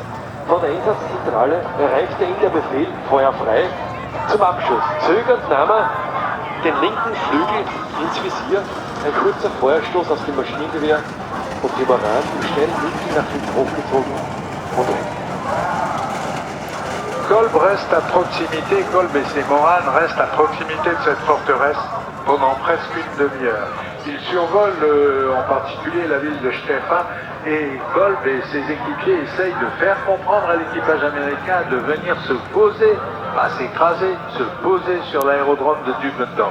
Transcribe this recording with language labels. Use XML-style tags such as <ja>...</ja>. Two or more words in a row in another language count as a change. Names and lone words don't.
<de>Von der Einsatzzentrale erreichte ihn der Befehl, Feuer frei, zum Abschuss. Zögernd nahm er den linken Flügel ins Visier, ein kurzer Feuerstoß aus dem Maschinengewehr und die Moran im schnellen Winkel nach hinten hochgezogen und weg.</de> <fr>Kolb reste à proximité, Kolb et ses Moranes restent à proximité de cette forteresse pendant presque une demi-heure. Ils survolent en particulier la ville de Stefan et Kolb et ses équipiers essayent de faire comprendre à l'équipage américain de venir se poser, pas s'écraser, se poser sur l'aérodrome de Dübendorf.</fr>